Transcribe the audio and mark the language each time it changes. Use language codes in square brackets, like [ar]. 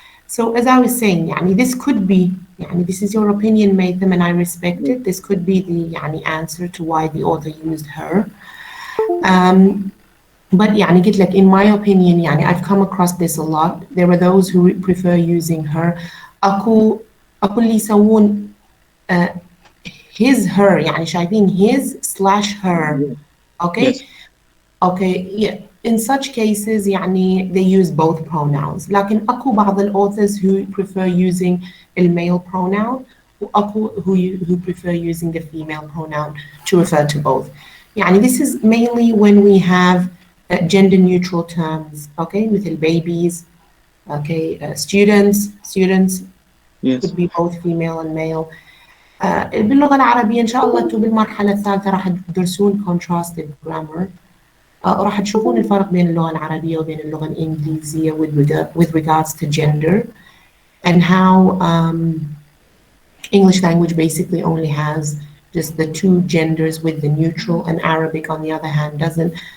[en] So as I was saying يعني this could be يعني this is your opinion, Matham, and I respect it. This could be the يعني answer to why the author used her. But يعني [ar] قلت لك [en] in my opinion يعني I've come across this a lot. There are those who prefer using her. [ar] أكو اللي يسوون his her يعني شايفين his/her. [en] Okay. Yes. Okay. Yeah. In such cases يعني they use both pronouns. [ar] لكن أكو بعض [en] authors who prefer using the male pronoun [ar] وأكو [en] who prefer using the female pronoun to refer to both. يعني this is mainly when we have gender neutral terms. Okay, مثل babies. Okay, students. Yes. Could be both female and male. [ar] باللغة العربية إن شاء الله أنتم بالمرحلة الثالثة راح تدرسون contrastive grammar. راح تشوفون الفرق بين اللغة العربية وبين اللغة الانكليزية [en] with regards to gender and how English language basically only has just the two genders with the neutral, and Arabic on the other hand doesn't.